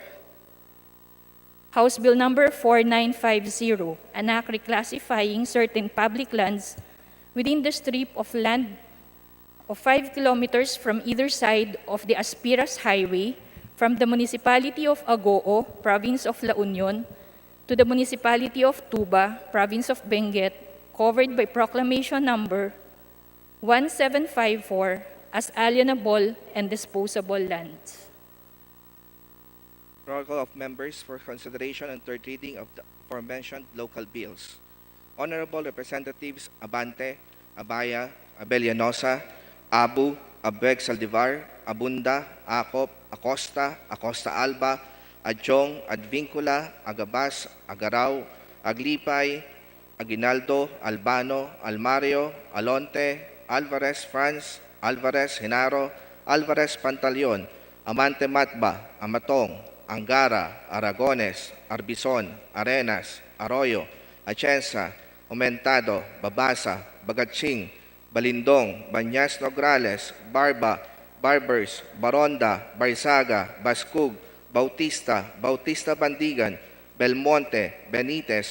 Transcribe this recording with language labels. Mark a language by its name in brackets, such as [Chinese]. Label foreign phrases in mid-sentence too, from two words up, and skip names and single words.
[English] House Bill number 4950, an act reclassifying certain public lands within the strip of land of 5 kilometers from either side of the Aspiras Highway from the municipality of Agoo, province of La Union, to the municipality of Tuba, province of Benguet, covered by proclamation number 1754 as alienable and disposable lands. Roll call of members for consideration and third reading of the aforementioned local bills. Honorable Representatives Abante, Abaya, Abellanosa, Abu, Abeg Saldivar, Abunda, Acop, Acosta, Acosta Alba, Adjong, Advincula, Agabas, Agaraw, Aglipay, Aguinaldo, Albano, Almario, Alonte, Alvarez Franz, Alvarez Genaro, Alvarez Pantaleon, Amante Matba, Amatong, Angara, Aragones, Arbizon, Arenas, Arroyo, Atienza, Aumentado, Babasa, Bagatsing, Balindong, Banyas Nograles, Barba, Barbers, Baronda, Barzaga, Bascug, Bautista, Bautista Bandigan, Belmonte, Benitez,